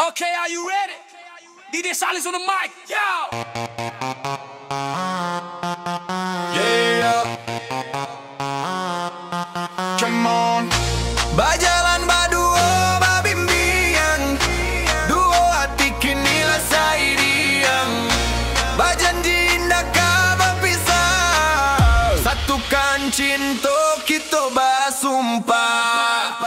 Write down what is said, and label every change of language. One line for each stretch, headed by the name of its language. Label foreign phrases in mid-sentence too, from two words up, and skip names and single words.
English: Okay, are you ready? DJ Salis on the mic, yo! Yeah. Come on.
Minangkabau: Bajalan berdua babimbiang, duo hati kini lah sayang. Bajanji indah kah berpisah, satukan cinta kita bersumpah.